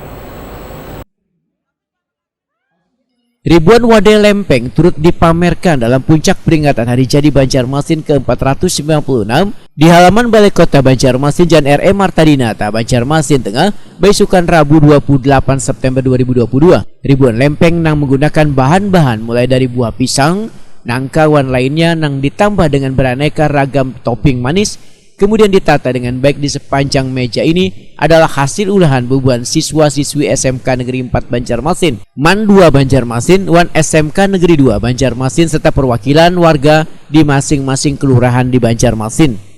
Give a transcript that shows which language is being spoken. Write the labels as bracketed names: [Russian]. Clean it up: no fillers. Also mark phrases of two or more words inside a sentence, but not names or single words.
[Banjar] Ribuan wadah lempeng turut dipamerkan dalam puncak peringatan Hari Jadi Banjarmasin ke-496 di halaman Balai Kota Banjarmasin, Jalan R.E. Martadinata, Banjarmasin Tengah, besukan Rabu 28 September 2022. Ribuan lempeng nang menggunakan bahan-bahan mulai dari buah pisang, nangka, wan lainnya nang ditambah dengan beraneka ragam topping manis, kemudian ditata dengan baik di sepanjang meja ini adalah hasil ulahan bubuhan siswa-siswi SMK Negeri 4 Banjarmasin, MAN 2 Banjarmasin, Wan SMK Negeri 2 Banjarmasin, serta perwakilan warga di masing-masing kelurahan di Banjarmasin.